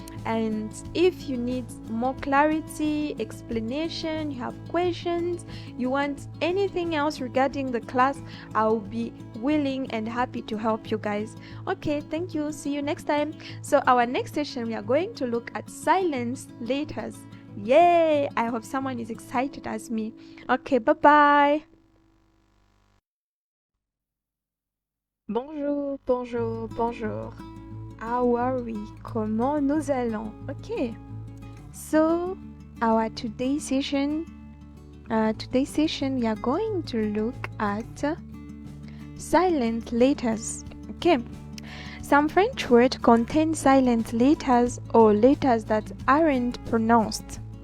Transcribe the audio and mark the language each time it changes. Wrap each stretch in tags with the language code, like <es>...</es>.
<en>And if you need more clarity, explanation, you have questions, you want anything else regarding the class, I'll be willing and happy to help you guys. Okay, thank you. See you next time. So our next session, we are going to look at silent letters. Yay! I hope someone is excited as me. Okay, bye-bye.</en> <fr>Bonjour, bonjour, bonjour.</fr> <en>How are we?</en> <fr>Comment nous allons?</fr> <en>Okay. So our today's session, we are going to look at silent letters. Okay. Some French words contain silent letters or letters that aren't pronounced.</en>